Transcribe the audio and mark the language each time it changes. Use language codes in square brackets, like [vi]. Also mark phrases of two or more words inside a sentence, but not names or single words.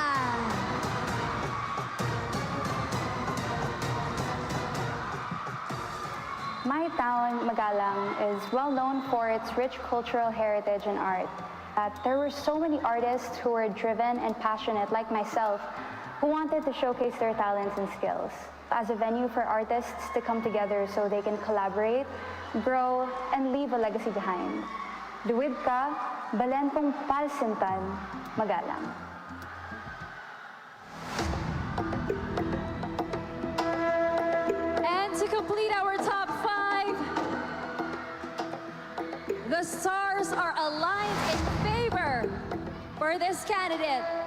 [en] My town, Magalang, is well known for its rich cultural heritage and art. There were so many artists who were driven and passionate like myself who wanted to showcase their talents and skills. As a venue for artists to come together so they can collaborate, grow, and leave a legacy behind. [pam] Duwid ka, balen kong palsintan, Magalang. [en] And to complete our top 5. The stars are aligned in favor for this candidate.